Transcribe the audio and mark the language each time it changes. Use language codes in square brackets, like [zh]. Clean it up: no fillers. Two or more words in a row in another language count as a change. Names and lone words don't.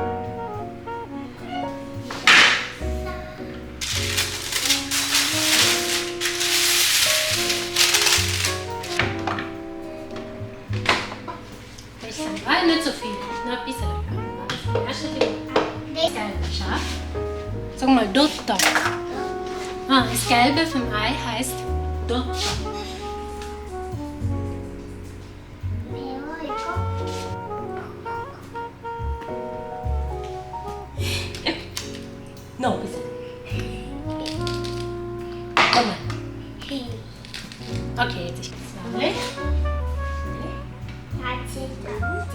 [de] Bisschen, weil nicht so viel, nur ein bisschen. Erst ein bisschen. [ko] 네. [de] Gelbe, schau. Sag mal, Dotter. Ah, das Gelbe vom Ei heißt Dotter. [ko] 매워 이거? [de] No, ein bisschen. Komm mal. Okay, jetzt ist es zwei. [ko] 같이 잡자.